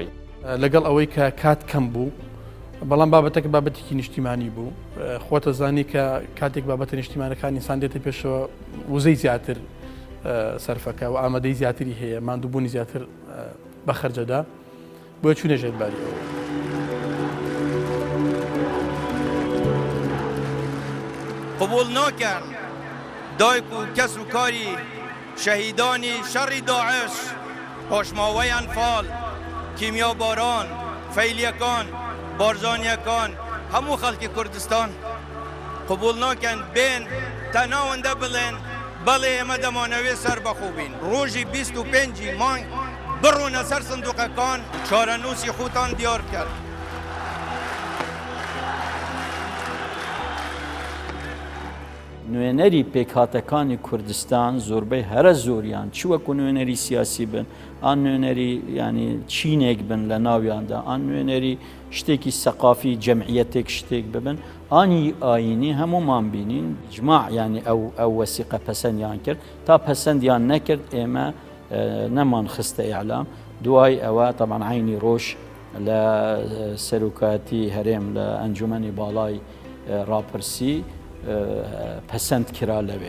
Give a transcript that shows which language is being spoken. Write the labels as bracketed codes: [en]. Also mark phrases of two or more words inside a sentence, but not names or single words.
[ckb] لەگەڵ ئەوەی کە کات کەم بوو بەڵام بابەتەکە بابەتێکی نیشتیمانی بوو خۆتە زانی کە کاتێک بابەتە نیشتیمانەکانی ئینسان دێتە پێشەوە وزەی زیاتر سەرفەکە و ئامادەی زیاتری هەیە ماندووبوونی زیاتر بەخەرجەدا بۆ چوونەژێت باریەوە. قبول ناکرد دایک و کس و کاری شهیدانی شر داعش پاشماوی انفال کیمیا باران فیلیکان بارزانیکان همو خلق کردستان قبول ناکن بین تناونده بلین بله اما دمانوی سر بخوبین روژی 25 مانگ برون سر صندوقکان چارنوسی خوتان دیار کرد. نوێنەری پێکهاتەکانی کوردستان زۆربەی هەرە زۆریان چ وەکو نوێنەری سیاسی بن ئان نوێنەری ینی چینێک بن لە ناویاندا ئان نوێنەری شتێکی سەقافی جەمعیەتێک شتێک ببن ئانی ئاینی هەمومان بینین جماع ینی ئەو وەسیقە پەسەندیان کرد تا پەسەندیان نەکرد ئێمە نەمان خستە ئیعلام دوای ئەوە تەمان عینی ڕۆژ لە سەرۆکاتی هەرێم لە ئەنجومەنی باڵای ڕاپرسی پەسەند کرا لەوێ